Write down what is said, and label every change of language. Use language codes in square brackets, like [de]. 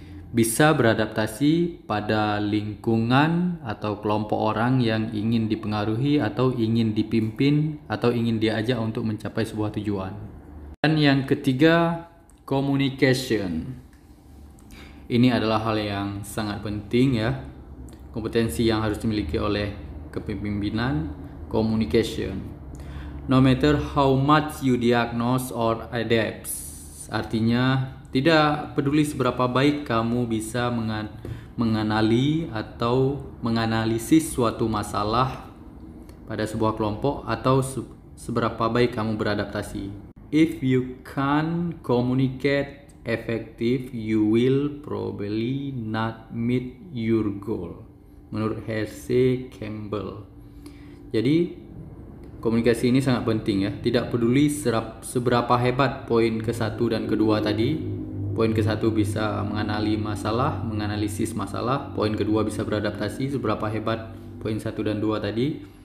[id] Bisa beradaptasi pada lingkungan atau kelompok orang yang ingin dipengaruhi atau ingin dipimpin atau ingin diajak untuk mencapai sebuah tujuan. Dan yang ketiga, communication. Ini adalah hal yang sangat penting ya. Kompetensi yang harus dimiliki oleh kepemimpinan, communication. [en] No matter how much you diagnose or adapt. [id] Artinya, tidak peduli seberapa baik kamu bisa mengenali atau menganalisis suatu masalah pada sebuah kelompok atau seberapa baik kamu beradaptasi. [en] If you can't communicate effective, you will probably not meet your goal. [id] Menurut Hersey Campbell. Jadi komunikasi ini sangat penting ya. Tidak peduli seberapa hebat poin ke-1 dan ke-2 tadi. Poin ke-1 bisa menganalisis masalah. Poin ke-2 bisa beradaptasi. Seberapa hebat poin 1 dan 2 tadi.